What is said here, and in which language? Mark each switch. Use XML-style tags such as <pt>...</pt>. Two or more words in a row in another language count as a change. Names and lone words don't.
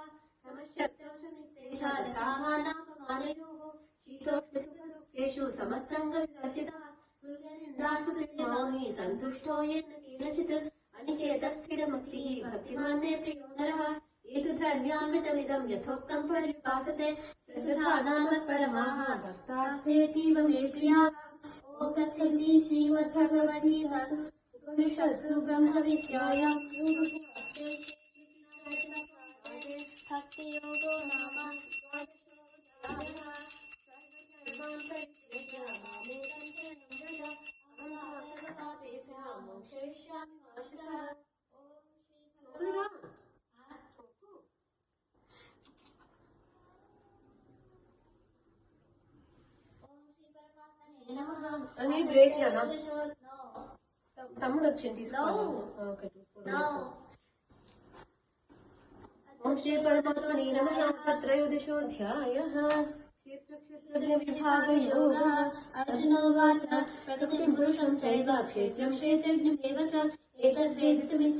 <sa>समशक्तौ च मित्रेषा तथा मानापमानयोः शीतोष्णसुखदुःखेषु समस्सङ्गविवर्जितः तुल्यनिन्दास्तुतिर्मौनी सन्तुष्टो येन केनचित् अनिकेतस्थिरमतिः भक्तिमान् मे प्रियो नरः एतु धर्म्यामृतमिदं यथोक्तं पर्युपासते श्रद्धानामत्परमाः भक्तास्तेऽतीव मे प्रियाः ॐ तत्सदिति श्रीमद्भगवद्गीतासु उपनिषत्सु ब्रह्मविद्यायां भक्तियोगो नाम द्वादशोऽध्यायः सर्वधर्मान् परित्यज्य मामेकं शरणं व्रज अहं सर्वपापेभ्यः मोक्षयिष्यामि मा शुचः</sa> <te>అని బ్రేక్ కదా తమ్ముడు వచ్చింది తీసుకో</te> <sa>ఓం శ్రీ పరమాత్మనే నమః त्रयोदशोऽध्यायः क्षेत्रक्षेत्रज्ञविभागयोगः अर्जुनोवाच प्रकृतिं पुरुषं चैव क्षेत्रं क्षेत्रज्ञमेव च एतद्वेदितुमिच्छामि</sa>